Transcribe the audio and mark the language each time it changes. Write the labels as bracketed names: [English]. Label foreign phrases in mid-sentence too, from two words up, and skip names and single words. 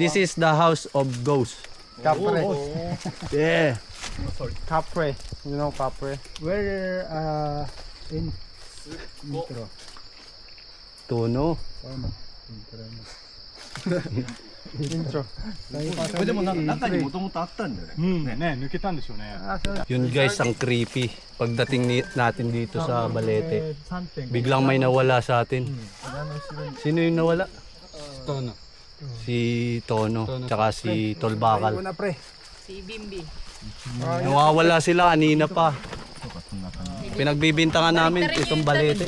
[English] This is the house of ghosts. Capre. Yeah. Capre. You know Capre? Where in intro. Tono. Intro. [Japanese] これでもなんか中にもともとあったんだよねうんね抜けたんでしょうね。 [Filipino] Yun guys, ang creepy. Pagdating natin dito sa balete, biglang may nawala sa atin. Sino yung nawala? Tono. Si Tono, tsaka si Tolbakal. Una pre. Nawawala sila kanina pa. Pinagbibintangan namin itong balete.